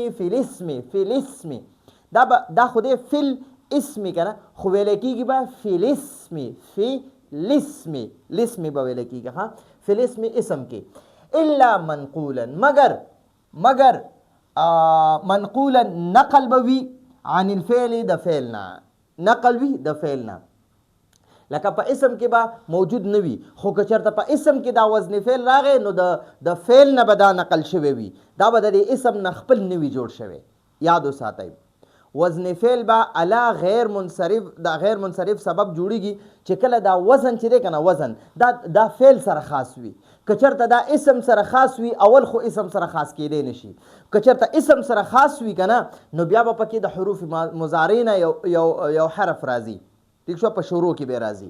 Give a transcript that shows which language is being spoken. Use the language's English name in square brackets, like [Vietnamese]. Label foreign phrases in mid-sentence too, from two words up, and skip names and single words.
[Arabic] فی الاسم [Pashto] دا خو دی [Arabic] فی الاسم [Pashto] که نه، خو ویلی کېږي به [Arabic] فی الاسم [Pashto] به ویلی کېږي ښه، [Arabic] فی الاسم [Pashto] اسم کې. [Arabic] الا منقولا [Pashto] مگر منقولا نقل به وي [Arabic] عن الفعل [Pashto] د فعل نه، نقل وي د فعل نه. لکه په اسم کې به موجود نه وي، خو که چېرته په اسم کې دا وزن فعل راغی نو د فعل نه به دا نقل شوی وي، دا به د دې اسم نه خپل نه وي جوړ شوی. یاد وساتئ وزن فعل به علا [Arabic] غیر منصرف، [Pashto] دا [Arabic] غیر منصرف [Pashto] سبب جوړیږي چې کله دا وزن چې دی که نه، وزن دا فعل سره خاص وي. که چېرته دا اسم سره خاص وي، اول خو اسم سره خاص کېدی نشي. که چېرته اسم سره خاص وي که نه نو بیا به پکې د حروف مضارع نه یو حرف راځي، ټیک شو، په شروع کې به راځي.